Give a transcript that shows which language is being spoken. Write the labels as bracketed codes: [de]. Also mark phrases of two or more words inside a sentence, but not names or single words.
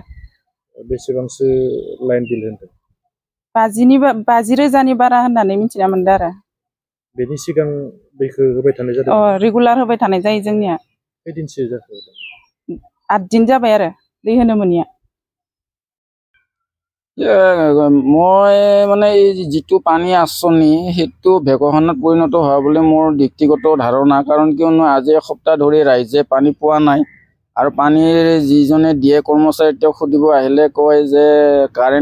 [brx] बेसेबांसो लाइन बिल होनदों 50,000 बारा होननानै मिथिना मोनदों आरो बेनि सिगां दैखौ होबाय थानाय जादों रेगुलार होबाय थानाय जायो जोंनिया खै दिनसो जाखो 8 दिन जाबाय आरो दै होनो मोनिया [as] মই মানে এই যিটো পানী আঁচনি সেইটো ভেকখনত পৰিণত হোৱা বুলি মোৰ ব্যক্তিগত ধাৰণা কাৰণ কিয়নো আজি এসপ্তাহ ধৰি ৰাইজে পানী পোৱা নাই আৰু পানীৰ যিজনে দিয়ে কৰ্মচাৰী তেওঁক সুধিব আহিলে কয় যে কাৰেণ্ট